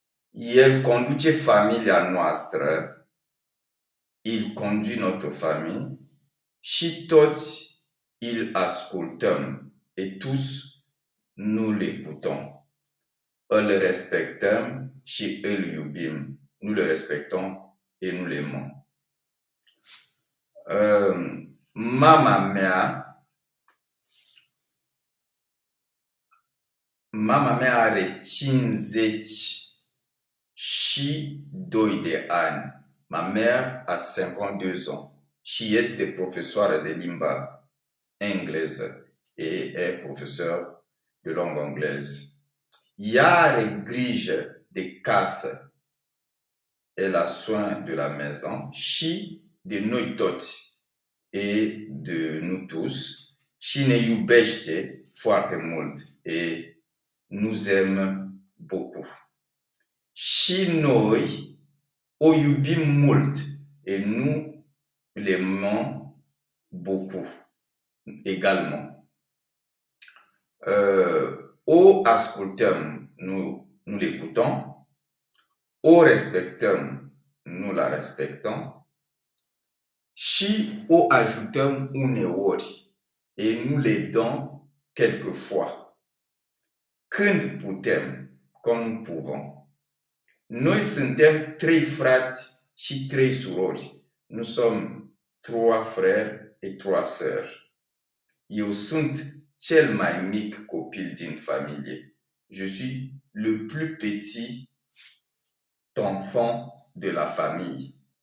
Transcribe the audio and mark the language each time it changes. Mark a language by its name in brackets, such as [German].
[Romanian] El conduce familia noastră, [French] il conduit notre famille [Romanian] și toți îl ascultăm [French] et tous nous l'écoutons. [Romanian] Îl respectăm și îl iubim. [French] Nous le respectons et nous l'aimons. [Romanian] Mama mea are 52 de ani. [French] Ma mère a 52 ans [Romanian] și este professoară de limba engleză [French] et est professeur de langue anglaise. [Romanian] Ea are grijă de casă, [French] elle a soin de la maison [Romanian] și de noi toți [French] et de nous tous [Romanian] și ne iubește foarte mult [French] et nous aime beaucoup. [Romanian] Și noi o iubim mult [French] et nous l'aimons beaucoup également. [Romanian] O ascultăm, [French] nous l'écoutons. [Romanian] O respectăm, [French] nous la respectons. [Romanian] Și o ajutăm uneori [French] et nous l'aidons quelquefois. [Romanian] Când putem, [French] quand nous pouvons. [Romanian] Noi suntem 3 frați și 3 surori. [French] Nous sommes 3 frères et 3 sœurs. [Romanian] Eu sunt cel mai mic copil din familie. [French] Je suis le plus petit enfant de la famille.